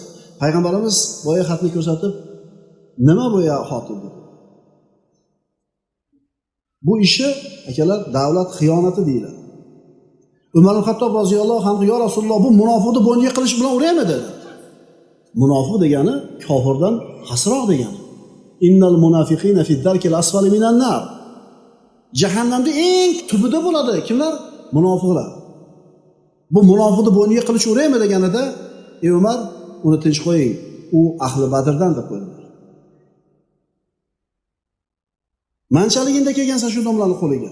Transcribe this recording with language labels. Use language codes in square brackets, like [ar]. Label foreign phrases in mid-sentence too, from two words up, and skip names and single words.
[uz] Payg'ambarimiz boya xatni ko'rsatib, "Nima bu ya Xotib?" dedi. Bu ishi akalar davlat xiyonati deyiladi. Umar ibn Xattob roziyallohu anhu [ar] "يا رسول الله, [uz] bu munofiqni bo'yniga qilish bilan uraymi?" dedi. Munofiq degani kofirdan xasroq degani. [ar] إن المنافقين في الدرك الأسفل من النار. [uz] Jahannamda eng tubida bo'ladi. Kimlar? Munofiqlar. Bu munofiqni bo'yniga qilish uraymi deganida, "Ey Umar, uni tinch qo'ying. U ahli Badrdan" deb qo'ydilar. Manchaliginda kelgansan shu domlarni qo'liga.